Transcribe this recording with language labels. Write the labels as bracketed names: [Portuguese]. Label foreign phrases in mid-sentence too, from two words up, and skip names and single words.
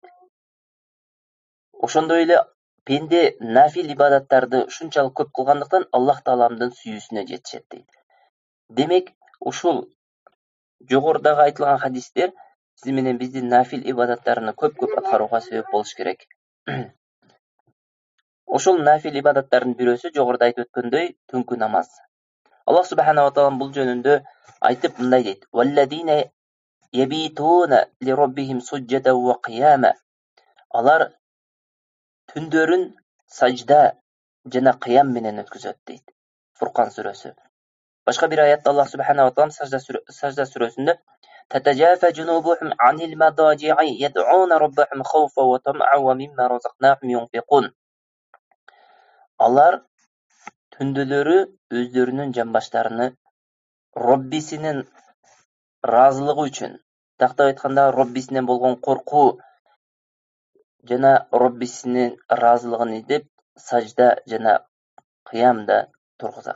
[Kyrgyz] Ошондой эле пенде нафил ибадаттарды ушунчалык көп кылгандыктан Аллах тааламдын сүйүүсүнө жетишет дейт. Демек, ушул жогорудагы айтылган хадистер сиз менен биздин нафил ибадаттарны көп аткарууга себеп болуш керек. Ошол нафил ибадаттардын бирөөсү жогоруда айтып өткөндөй түнкү намаз. [Arabic] الله سبحانه وتعالى [Kyrgyz] бул жөнүндө айтып мындай дейт: [Arabic] "والذين يبيتون لربهم سجدا وقياما." [Kyrgyz] Алар түндөрүн сажда жана қиям менен өткөзөт дейт. Фуркан сүрөсү. Башка бир аятта [Arabic] الله سبحانه وتعالى [Kyrgyz] сажда сүрөсүндө [Arabic] "تتجافى جنوبهم عن المضاجع يدعون ربهم خوفا وطمعا ومما رزقناهم ينفقون." [Kyrgyz] Алар түндөлөрү өздөрүнүн жамбаштарыны Роббисинин разылыгы үчүн, тактап айтканда Роббисинен болгон коркуу жана Роббисинин разылыгын издеп сажда жана кыямда тургузат.